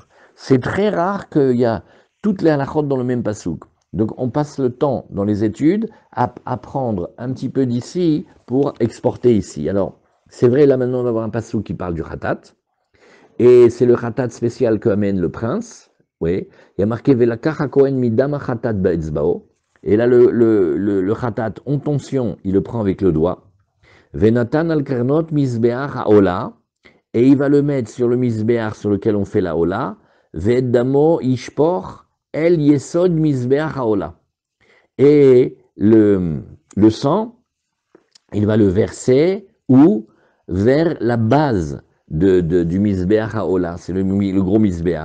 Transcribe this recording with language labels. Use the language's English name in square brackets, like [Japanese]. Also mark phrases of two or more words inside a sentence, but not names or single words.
[French] C'est très rare qu'il y a toutes les halachot dans le même pasouk. Donc on passe le temps dans les études à apprendre un petit peu d'ici pour exporter ici. Alors, C'est vrai, là maintenant on va avoir un passou qui parle du khatat, et c'est le khatat spécial qu'amène le prince, oui, il y a marqué [Hebrew] ולקח הכהן מדם חטאת באצבעו, [French] et là le khatat en tension, il le prend avec le doigt, [Hebrew] ונתן על קרנות מזבח העולה, [French] et il va le mettre sur le misbeach sur lequel on fait la ola, [Hebrew] ודמו ישפך אל יסוד מזבח העולה, [French] et le sang, il va le verser où? Vers la base du [Hebrew] מזבח העולה, [French] c'est le gros Misbeach.